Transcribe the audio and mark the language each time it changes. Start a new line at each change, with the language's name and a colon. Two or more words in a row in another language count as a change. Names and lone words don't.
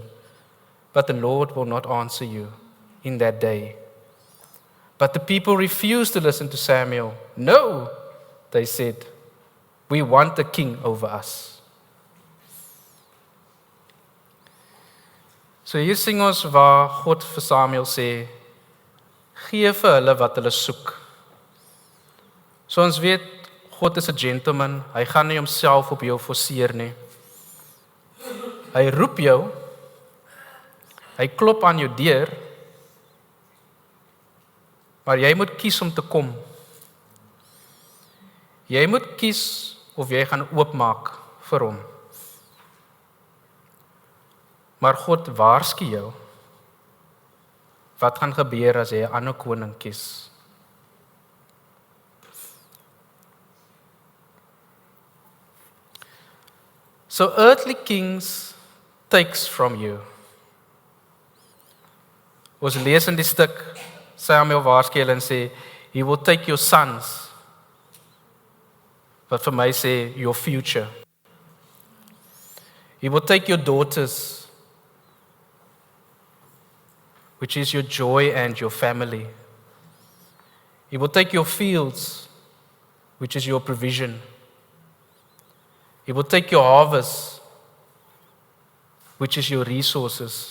English: But the Lord will not answer you in that day. But the people refused to listen to Samuel. No, they said, we want a king over us.
Afrikaans: So hier sing ons waar God vir Samuel sê, gee vir hulle wat hulle soek. So ons weet, God is 'n gentleman, hy gaan nie homself op jou forceer nie. Hy roep jou, hy klop aan jou deur, maar jy moet kies om te kom. Jy moet kies of jy gaan oopmaak vir hom. Maar God waarsku jou, wat gaan gebeur as jy 'n ander koning kies?
English: So earthly kings takes from you.
Afrikaans: Ons lees in die stuk, Samuel waarsku hulle en sê,
English: he will take your sons.
Afrikaans: Wat vir my sê,
English: your future. He will take your daughters, which is your joy and your family. He will take your fields, which is your provision. He will take your harvest, which is your resources.